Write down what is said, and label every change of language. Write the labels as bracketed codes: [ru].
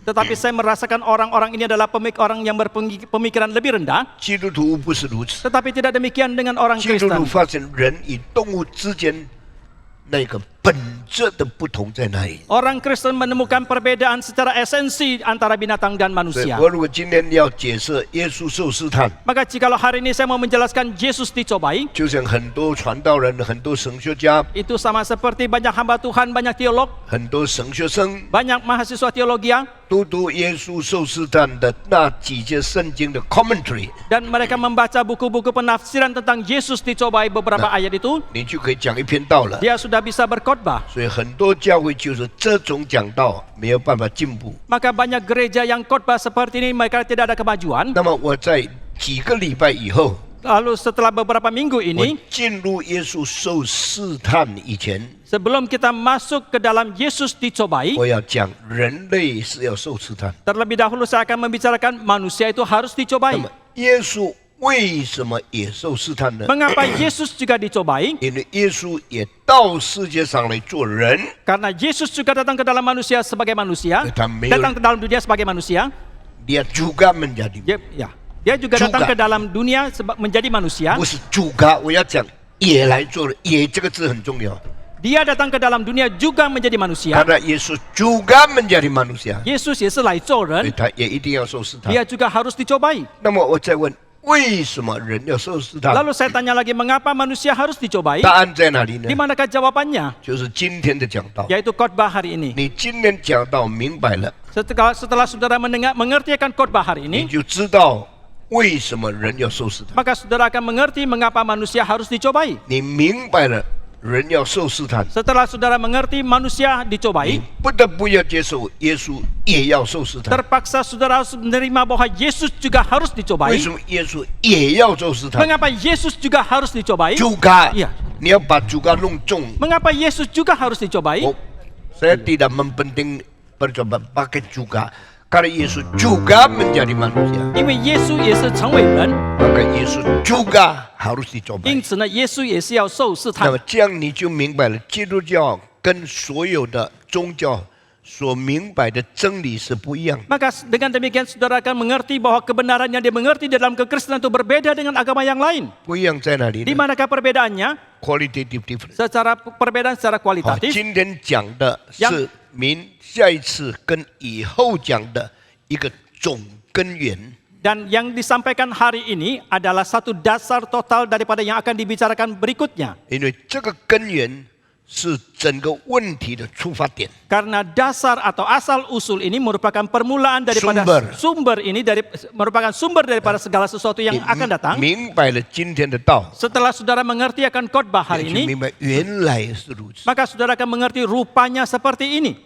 [id] Tetapi saya merasakan orang-orang ini adalah orang yang berpemikiran lebih rendah. [zh] 基督徒不是如此， [id] Tetapi tidak demikian dengan orang [zh] 基督徒发现人与动物之间那个本质的不同在哪里。 [id] Orang Kristen menemukan perbedaan secara esensi antara binatang dan [zh] 所以我如果今天要解释耶稣受试探， [id] Maka jikalau hari ini saya mau menjelaskan Yesus dicobai, [zh] 就像很多传道人、很多神学家、 [id] itu sama seperti banyak hamba Tuhan, banyak teolog, [zh] 很多神学生 [id] banyak mahasiswa teologi, [zh] 都读耶稣受试探的那几节圣经的 commentary， [id] dan mereka membaca buku-buku penafsiran tentang Yesus dicobai beberapa ayat itu, [zh] 你就可以讲一篇道了。 [id] dia sudah bisa berkhotbah. [zh] 所以很多教会就是这种讲道没有办法进步。 [id] Maka banyak gereja yang khotbah seperti ini mereka tidak ada kemajuan. [zh] 那么我在几个礼拜以后， [id] Lalu setelah beberapa minggu [zh] 我 [id] ini, [zh] 进入耶稣受试探以前， [id] sebelum kita masuk ke dalam Yesus dicobai, [zh] 我要讲人类是要受试探。 [id] terlebih dahulu saya akan membicarakan manusia itu harus [zh] 那 [id] dicobai. [zh] 么耶稣为什么也受试探呢？ [id] Mengapa Yesus juga dicobai? [zh] 因为耶稣也到世界上来做人， [id] Karena Yesus juga datang ke dalam manusia sebagai manusia, datang ke dalam dunia sebagai manusia. dia juga menjadi， Dia juga Juga. datang ke dalam dunia menjadi manusia. [zh] 不是juga，我要讲也来做人，也这个字很重要。 [id] Dia datang ke dalam dunia juga menjadi manusia. karena Yesus juga menjadi manusia， [zh] Yesus 也是来做所以人，他也一定要受试探。 [id] dia juga harus dicobai. [zh] 那么我再问，为什么人要受试探？ Lalu saya tanya lagi, mengapa manusia harus dicobai? 答案在哪里呢 [id] Di？ manakah jawabannya? [zh] 就是今天的讲道。 [id] Yaitu khotbah hari ini. [zh] 你今天讲道明白了， [id] Setelah saudara mengerti akan khotbah hari [zh] 你 [id] ini, [zh] 就知道为什么人要受试探。 [id] maka saudara akan mengerti mengapa manusia harus dicobai. [zh] 你明白了人要受试探， [id] Setelah saudara mengerti manusia dicobai, [zh] 不得不要接受耶稣也要受试探。 [id] terpaksa saudara harus menerima bahwa Yesus juga harus [zh] 为 [id] dicobai. [zh] 什么耶稣也要受试探？ [id] Mengapa Yesus juga harus dicobai? juga， Iya. [zh] 你要把juga弄重。 [id] Mengapa Yesus juga harus dicobai? Saya tidak mempenting percoba pakai juga, karena Yesus juga menjadi manusia. [zh] 因为耶稣也是成为人， [id] maka Yesus juga harus dicoba. [zh] 因此呢，耶稣也是要受试探那么。这样你就明白了，基督教跟所有的宗教所明白的真理是不一样的。 [id] Maka dengan demikian saudara akan mengerti bahwa kebenaran yang dimengerti dalam kekristenan itu berbeda dengan agama yang lain. [zh] 不一样在哪里 [id] Di [zh] 呢 [id] manakah perbedaannya? [en] ？qualitative difference。 [id] Secara perbedaan secara [zh] 好， [id] kualitatif. [zh] 今天讲的是下一次跟以后讲的一个总根源。 [id] Dan yang disampaikan hari ini adalah satu dasar total daripada yang akan dibicarakan berikutnya. [zh] 因为这个根源是整个问题的出发点。 [id] Karena dasar atau asal usul ini merupakan permulaan daripada Sumber. merupakan sumber daripada segala sesuatu yang [zh] 你 [id] akan datang. [zh] 明白了今天的道， [id] Setelah saudara mengerti akan khotbah [zh] 你 [id] hari [zh] 就 [id] ini, [zh] 明白原来是如此。 [id] maka saudara akan mengerti rupanya seperti ini.